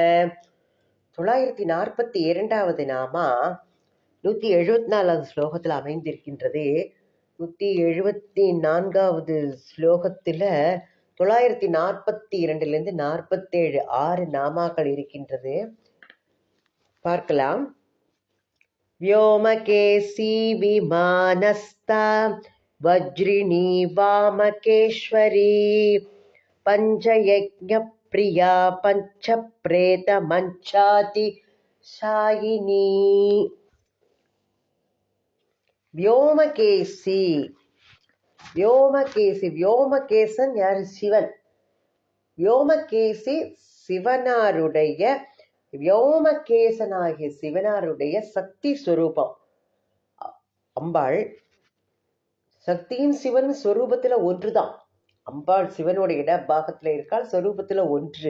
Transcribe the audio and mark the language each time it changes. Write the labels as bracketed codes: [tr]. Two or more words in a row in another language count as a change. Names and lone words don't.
[ta] 942வது நாமா 174வது ஸ்லோகத்தில் அமைந்திருக்கின்றது. 174வது ஸ்லோகத்தில் 942லிருந்து 47 6 நாமாக்கள் இருக்கின்றது. பார்க்கலாம். [sa] व्योमकेशी विमानस्ता वज्रिणी वामकेश्वरी पञ्चयज्ञप्रिया पञ्चप्रेतमञ्चाति शायिनी. [ta] व्योमकेशी व्योमकेशी व्योमகேசன் யாரு? சிவன். व्योमकेशी சிவனாருடைய व्योमகேசனாகிய சிவனாருடைய சக்தி ஸ்வரூபம் அம்பாள். சக்தியின் சிவன் ஸ்வரூபத்துல ஒன்றுதான். அம்பாள் சிவனுடைய இடபாகத்துல இருக்காள், ஸ்வரூபத்துல ஒன்று.